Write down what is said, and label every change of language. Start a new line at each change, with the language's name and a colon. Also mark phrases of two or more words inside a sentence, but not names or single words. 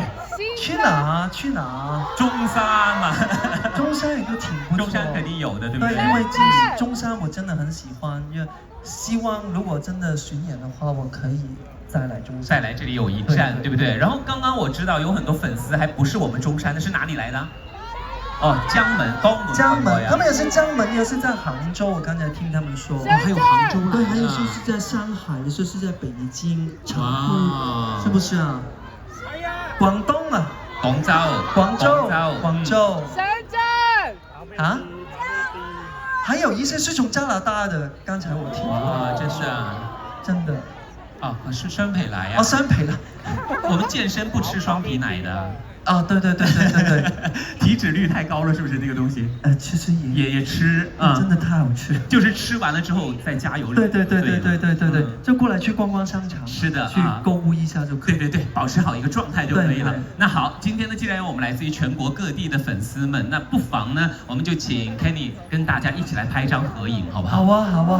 Chinese: 去哪？中山嘛。中山也都挺不錯。中山肯定有的，對不對？對，因為中山我真的很喜歡，因為希望如果真的巡演的話，我可以再來中山。再來這裡有一站，對不對？然後剛剛我知道有很多粉絲還不是我們中山的，是哪裡來的？哦，江門，他們也是江門，也是在杭州。我剛才聽他們說，還有杭州，對，還有說是在上海，說是在北京、成都，是不是啊？廣東啊，廣州，深圳，啊？還有一些是從加拿大的，剛才我聽過，真是啊，真的，哦，是雙皮奶啊，哦，雙皮奶，我們健身不吃雙皮奶的。啊，對，體脂率太高了，是不是那個東西？其實也吃啊，真的太好吃，就是吃完了之後再加油。對，就過來去逛逛商場，是的，去購物一下就可以。對，保持好一個狀態就可以了。那好，今天呢，既然有我們來自於全國各地的粉絲們，那不妨呢，我們就請 Kenny 跟大家一起來拍一張合影，好不好？好啊。